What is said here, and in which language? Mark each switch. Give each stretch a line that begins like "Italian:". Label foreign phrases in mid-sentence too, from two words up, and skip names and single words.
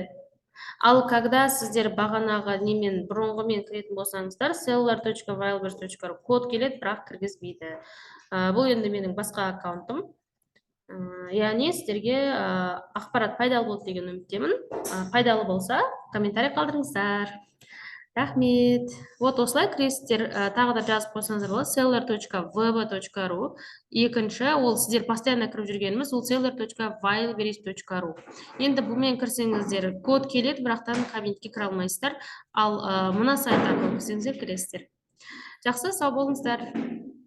Kazakh: Ал когда сіздер бағанағы немен бұрынғымен кіретін болсаңыздар, seller.wildberries.ru код келеді, бірақ кіргізбейді. Бұл енді менің басқа аккаунтым. Яғни сіздерге ақпарат пайдалы болды деген үміттемін. Пайдалы болса, комментарий қалдырыңыздар. Рахмет. Вот осылай кіресіздер, тағы да жазып қойсаңыздар болады, seller.vb.ru. Екінші, ол сіздер постоянно кіріп жүргеніміз, ол seller.wildberries.ru. Енді бұмен кірсеңіздер, код келеді, бірақтан кабинетке кіре алмайсыздар. Ал мына сайт арқылы кірсеңіздер кіресіздер. Жақсы, сау болыңыздар.